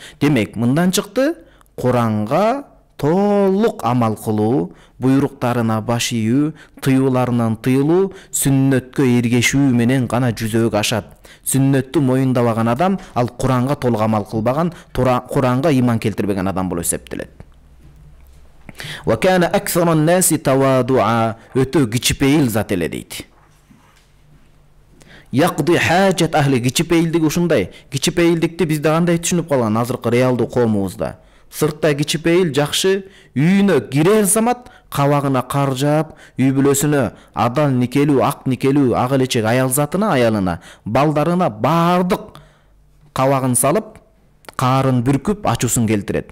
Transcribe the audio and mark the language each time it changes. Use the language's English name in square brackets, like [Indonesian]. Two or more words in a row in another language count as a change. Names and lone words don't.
[Kyrgyz] Демек, мындан чыкты, Кур'анга толук амал кылуу, буйруктарына баш ийүү, тыюуларынан тыйылуу, сүннөткө эргешүү менен гана жүзөгө ашат. Сүннөттү моюндабаган адам ал Кур'анга толук амал кылбаган, Кур'анга иман келтирбеген адам болуп эсептелет. [Arabic] وكان أكثر الناس تواضعا, [Kyrgyz] өтө кичипейил зат эле дейт. [Arabic] يقضي حاجة أهله, [Kyrgyz] кичипейилдиги ушундай. Кичипейилдикти бизде кандай түшүнүп калган азыркы реалдуу коомубузда? Сыртта кичипейил жакшы, үйүнө кирер замат кабагына кар жаап, үй бүлөсүнө адал никелүү, ак никелүү, ак элечек аял затына, аялына, балдарына бардык кабагын салып, каарын бүркүп, ачуусун келтирет.